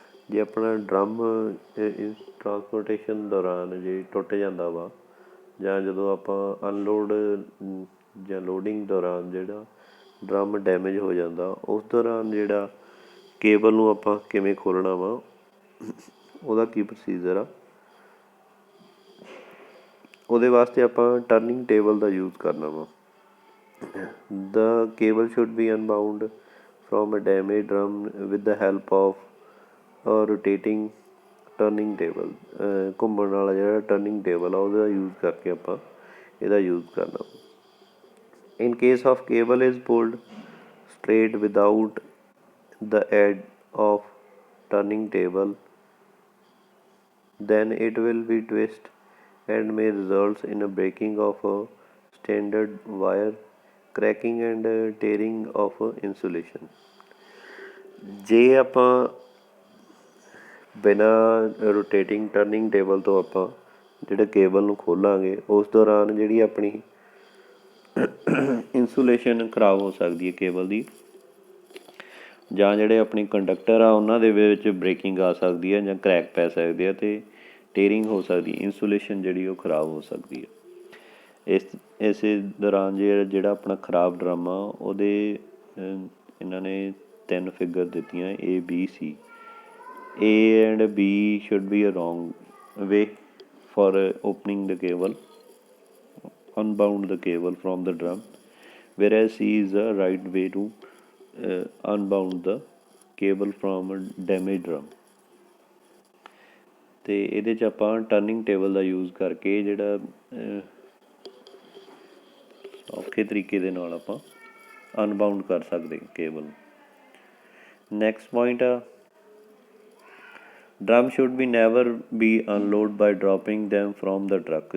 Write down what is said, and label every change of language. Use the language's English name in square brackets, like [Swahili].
[Punjabi] ਜੇ ਆਪਣਾ drum transportation ਦੌਰਾਨ ਜੇ ਟੁੱਟ ਜਾਂਦਾ ਵਾ ਜਾਂ ਜਦੋਂ ਆਪਾਂ ਅਨਲੋਡ ਜਾਂ ਲੋਡਿੰਗ ਦੌਰਾਨ ਜਿਹੜਾ ਡਰਮ ਡੈਮੇਜ ਹੋ ਜਾਂਦਾ ਉਸ ਦੌਰਾਨ ਜਿਹੜਾ ਕੇਬਲ ਨੂੰ ਆਪਾਂ ਕਿਵੇਂ ਖੋਲ੍ਹਣਾ ਵਾ ਉਹਦਾ ਕੀ ਪ੍ਰੋਸੀਜਰ ਆ। ਉਹਦੇ ਵਾਸਤੇ ਆਪਾਂ ਟਰਨਿੰਗ ਟੇਬਲ ਦਾ ਯੂਜ਼ ਕਰਨਾ ਵਾ। [English] The cable should be unbound from a damaged drum with the help of a rotating turning table. [Punjabi] ਘੁੰਮਣ ਵਾਲਾ ਜਿਹੜਾ ਟਰਨਿੰਗ ਟੇਬਲ ਆ ਉਹਦਾ ਯੂਜ਼ ਕਰਕੇ ਆਪਾਂ ਇਹਦਾ ਯੂਜ਼ ਕਰਨਾ। [English] In case of cable is pulled straight without the aid of turning table, then it will be twist and may result in a breaking of a standard wire, cracking and tearing of insulation. [Punjabi] ਜੇ ਆਪਾਂ ਬਿਨਾਂ rotating turning table ਤੋਂ ਆਪਾਂ ਜਿਹੜੇ cable ਨੂੰ ਖੋਲਾਂਗੇ ਉਸ ਦੌਰਾਨ ਜਿਹੜੀ ਆਪਣੀ ਇੰਸੂਲੇਸ਼ਨ ਖਰਾਬ ਹੋ ਸਕਦੀ ਹੈ ਕੇਬਲ ਦੀ, ਜਾਂ ਜਿਹੜੇ ਆਪਣੇ ਕੰਡਕਟਰ ਆ ਉਹਨਾਂ ਦੇ ਵਿੱਚ ਬ੍ਰੇਕਿੰਗ ਆ ਸਕਦੀ ਹੈ ਜਾਂ ਕਰੈਕ ਪੈ ਸਕਦੇ ਆ ਅਤੇ ਟੇਅਰਿੰਗ ਹੋ ਸਕਦੀ, ਇੰਸੂਲੇਸ਼ਨ ਜਿਹੜੀ ਉਹ ਖਰਾਬ ਹੋ ਸਕਦੀ ਹੈ। ਇਸੇ ਦੌਰਾਨ ਜਿਹੜਾ ਆਪਣਾ ਖਰਾਬ ਡਰਮ ਆ ਉਹਦੇ ਇਹਨਾਂ ਨੇ 3 ਫਿਗਰ ਦਿੱਤੀਆਂ A, B, C. [English] A and B should be a wrong way for opening the cable, unbound the cable from the drum, whereas C is the right way to unbound the cable from a damaged drum. [Punjabi] ਅਤੇ ਇਹਦੇ 'ਚ ਆਪਾਂ turning table ਦਾ use ਕਰਕੇ ਜਿਹੜਾ ਔਖੇ ਤਰੀਕੇ ਦੇ ਨਾਲ ਆਪਾਂ ਅਨਬਾਊਂਡ ਕਰ ਸਕਦੇ ਕੇਬਲ। [English] Next point ਆ, drum should be never be unload by dropping them from the truck.